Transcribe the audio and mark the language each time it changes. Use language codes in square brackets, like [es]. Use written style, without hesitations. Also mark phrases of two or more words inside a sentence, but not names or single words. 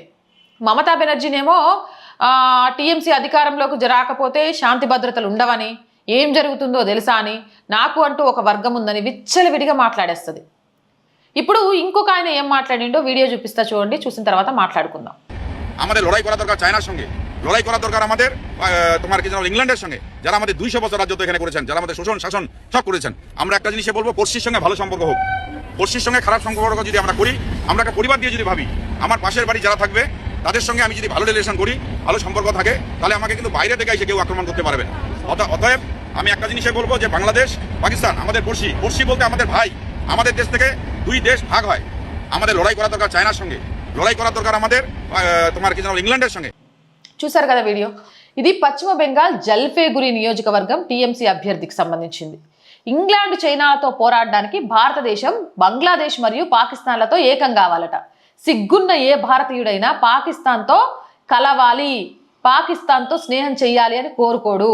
[te] మమతా బెనర్జీనేమో టీఎంసీ అధికారంలోకి రాకపోతే శాంతి భద్రతలు ఉండవని, ఏం జరుగుతుందో తెలుసా అని, నాకు అంటూ ఒక వర్గం ఉందని విచ్చలవిడిగా మాట్లాడేస్తుంది. ఇప్పుడు ఇంకొక ఆయన ఏం మాట్లాడిండో వీడియో చూపిస్తా, చూడండి. చూసిన తర్వాత మాట్లాడుకుందాం. [bn] আমাদের লড়াই করা দরকার চায়নার সঙ্গে, লড়াই করা দরকার আমাদের তোমার কি জানো ইংল্যান্ডের সঙ্গে, যারা আমাদের 200 বছর রাজত্ব এখানে করেছেন, যারা আমাদের শোষণ শাসন সব করেছেন। আমরা একটা জিনিসে বলবো, পড়শির সঙ্গে ভালো সম্পর্ক হোক। পড়শির সঙ্গে খারাপ সম্পর্ক যদি আমরা করি, আমরা একটা পরিবার দিয়ে যদি ভাবি, আমার পাশের বাড়ি যারা থাকবে তাদের সঙ্গে আমি যদি ভালো রিলেশন করি, ভালো সম্পর্ক থাকে, তাহলে আমাকে কিন্তু বাইরে থেকে এসে কেউ আক্রমণ করতে পারবে না। অতএব আমি একটা জিনিসে বলবো যে বাংলাদেশ পাকিস্তান আমাদের পড়শি, পড়শি বলতে আমাদের ভাই। আমাদের দেশ থেকে 2 দেশ ভাগ হয়। আমাদের লড়াই করা দরকার চায়নার সঙ্গে, লড়াই করা দরকার আমাদের তোমার কি জানো ইংল্যান্ড সঙ্গে. [te] చూసారు కదా వీడియో. ఇది పశ్చిమ బెంగాల్ జల్పైగురి నియోజకవర్గం టీఎంసీ అభ్యర్థికి సంబంధించింది. ఇంగ్లాండ్ చైనాతో పోరాడడానికి భారతదేశం బంగ్లాదేశ్ మరియు పాకిస్తాన్లతో ఏకం కావాలట. సిగ్గున్న ఏ భారతీయుడైనా పాకిస్తాన్తో కలవాలి, పాకిస్తాన్తో స్నేహం చెయ్యాలి అని కోరుకోడు.